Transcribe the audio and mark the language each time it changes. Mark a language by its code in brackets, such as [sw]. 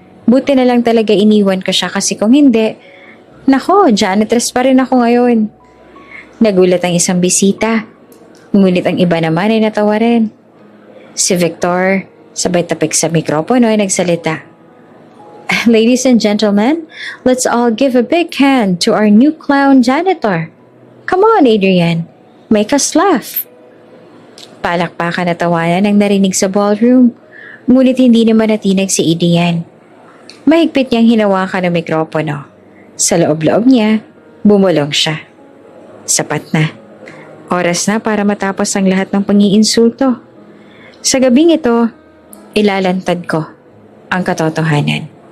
[tl] Buti na lang talaga iniwan ko siya kasi kung hindi, nako, janitress pa rin ako ngayon. Nagulat ang isang bisita. Ngunit ang iba naman ay natawa rin. Si Victor, sabay tapik sa mikropono ay nagsalita. [en] Ladies and gentlemen, let's all give a big hand to our new clown janitor. Come on, Adrian. Make us laugh. [tl] Palakpakan at tawanan ang narinig sa ballroom, ngunit hindi naman natinag si Adrian. Mahigpit niyang hinawakan ang mikropono. Sa loob-loob niya, bumulong siya. Sapat na. Oras na para matapos ang lahat ng pangiinsulto. Sa gabing ito, ilalantad ko ang katotohanan.